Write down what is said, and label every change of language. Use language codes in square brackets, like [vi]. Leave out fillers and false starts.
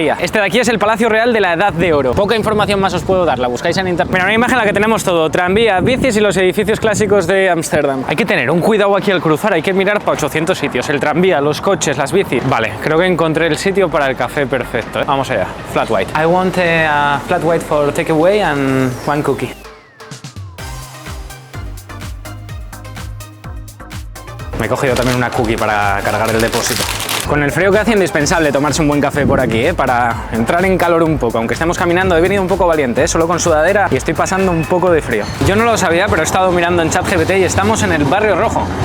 [es] Este de aquí es el Palacio Real de la Edad de Oro. Poca información más os puedo dar, la buscáis en internet. Mira, una imagen en la que tenemos todo: tranvía, bicis y los edificios clásicos de Ámsterdam. Hay que tener un cuidado aquí al cruzar, hay que mirar para 800 sitios: el tranvía, los coches, las bicis. Vale, creo que encontré el sitio para el café perfecto, ¿eh? Vamos allá. Flat white. [en] I want a flat white for takeaway and one cookie. [es] Me he cogido también una cookie para cargar el depósito. Con el frío que hace, indispensable tomarse un buen café por aquí, para entrar en calor un poco. Aunque estemos caminando, he venido un poco valiente, solo con sudadera, y estoy pasando un poco de frío. Yo no lo sabía, pero he estado mirando en ChatGPT y estamos en el Barrio Rojo.